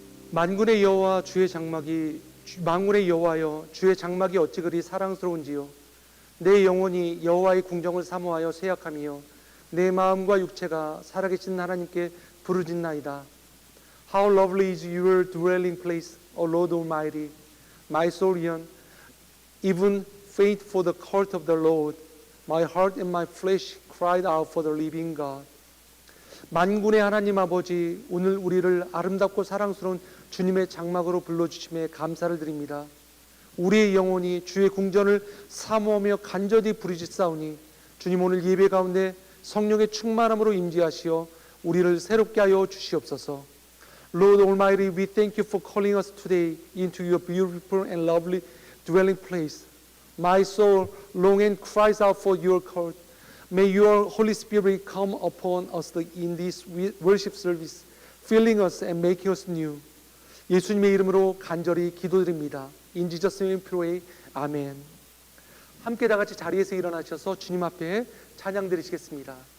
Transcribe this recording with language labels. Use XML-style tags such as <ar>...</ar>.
<ko>만군의 여호와 주의 장막이 만군의 여호와여 주의 장막이 어찌 그리 사랑스러운지요. 내 영혼이 여호와의 궁정을 사모하여 세약하며 내 마음과 육체가 살아계신 하나님께 부르짖나이다.</ko> <en>How lovely is your dwelling place, O Lord Almighty. My soul yearn, even faint for the court of the Lord. My heart and my flesh cried out for the living God.</en> <ko>만군의 하나님 아버지, 오늘 우리를 아름답고 사랑스러운 주님의 장막으로 불러주심에 감사를 드립니다. 우리의 영혼이 주의 궁전을 사모하며 간절히 부르짖사오니 주님, 오늘 예배 가운데 성령의 충만함으로 임재하시어 우리를 새롭게 하여 주시옵소서.</ko> <en>Lord Almighty, we thank you for calling us today into your beautiful and lovely dwelling place. My soul longs and cries out for your court. May your Holy Spirit come upon us in this worship service, filling us and making us new.</en> <ko>예수님의 이름으로 간절히 기도드립니다.</ko> <en>In Jesus' name we pray. 아멘.</en> <ko>함께 다 같이 자리에서 일어나셔서 주님 앞에 찬양 드리시겠습니다.</ko>